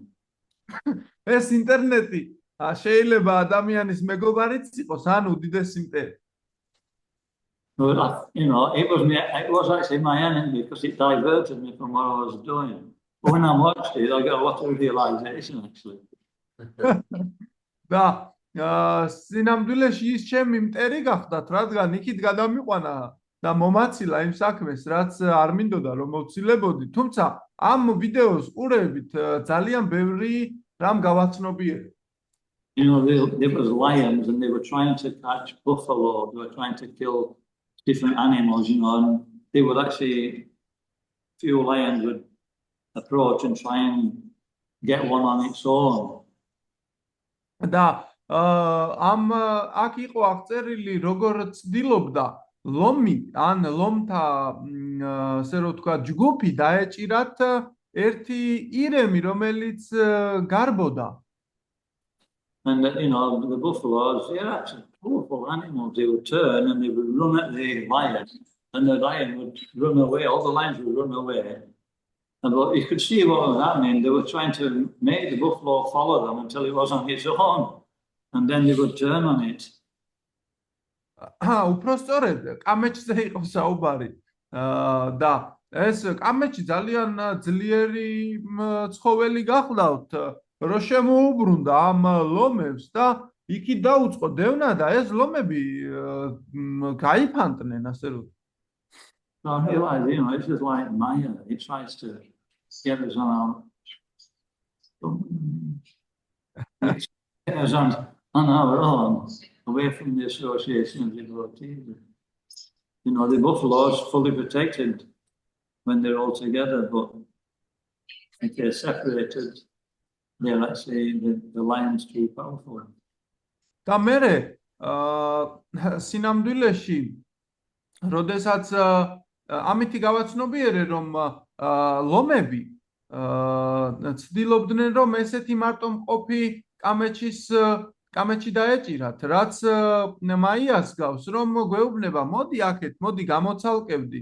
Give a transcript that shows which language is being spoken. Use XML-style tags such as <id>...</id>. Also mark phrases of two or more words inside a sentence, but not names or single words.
<ka>ეს ინტერნეტი შეიძლება ადამიანის მეგობარიც იყოს, ან უდიდესი მტერი.</ka> <en>But it was actually my enemy because it diverted me from what I was doing. But when I watched it, I got a lot of realization actually.</en> <ka>და სინამდვილეში ის ჩემი მტერი გახდათ, რადგან იქით გადამიყვანა და მომაცილა იმ საქმეს, რაც არ მინდოდა რომ მოვცილებოდი, თუმცა ამ ვიდეოს ყურებით ძალიან ბევრი რამ გავაცნობიერე.</ka> <en>There was lions and they were trying to catch buffalo, they were trying to kill different animals, and they would actually, few lions would approach and try and get one on its own.</en> <ka>და ამ აქ იყო აღწერილი, როგორ ცდილობდა ლომი ან ლომთა ასე რომ თქვა ჯგუფი დაეჭირათ ერთი ირემი, რომელიც გარბოდა.</ka> <en>And the buffaloes, they're actually powerful animals. They would turn and they would run at the lion, and the lion would run away. All the lions would run away. And you could see what was happening. They were trying to make the buffalo follow them until it was on its own, and then they would turn on it.</en> <ka>უფრო სწორედ კამეჩზე იყო საუბარი. და ეს კამეჩი ძალიან ძლიერი ცხოველი გახლავთ, რომ შემოუბრუნდა ამ ლომებს და იქით დაუწყო დევნა და ეს ლომები გაიფანტნენ, ასე რომ.</ka> <en>So I realized, it's just like Maya. It tries to get us on our own, away from the association of devotees. The buffalo is fully protected when they're all together, but if they're separated, they're actually the lion's too powerful.</en> <ka>და მერე სინამდვილეში, როდესაც ამითი გავაცნობიერე, რომ ლომები ცდილობდნენ, რომ ესეთი მარტომყოფი კამეჩი დაეჭირათ, რაც მაიას გავს, რომ გვეუბნება, მოდი აქეთ, მოდი გამოცალკევდი.</ka>